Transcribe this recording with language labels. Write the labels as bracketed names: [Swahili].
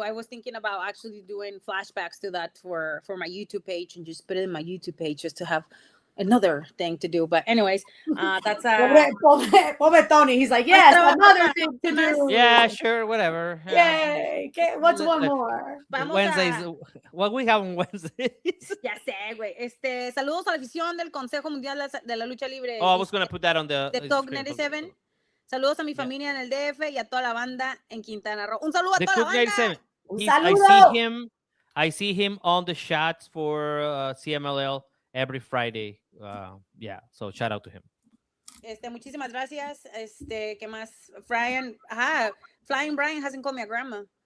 [English] I was thinking about actually doing flashbacks to that for my YouTube page and just put it in my YouTube page just to have another thing to do. But anyways, that's [Spanish] pobre Tony. [English] He's like, yes, another thing to do. Yeah, sure, whatever. Yay. What's one more? Wednesdays. What we have on Wednesdays? [Spanish] Ya sé, güey. Saludos a la afición del Consejo Mundial de la Lucha Libre. [English] Oh, I was going to put that on the Talk 97. [Spanish] Saludos a mi familia en el DF y a toda la banda en Quintana Roo. Un saludo a toda la banda. Un saludo. [English] I see him on the shots for CMLL every Friday. Yeah, so shout out to him. [Spanish] Muchísimas gracias. ¿Qué más? [English] Flying Brian hasn't called me a grandma.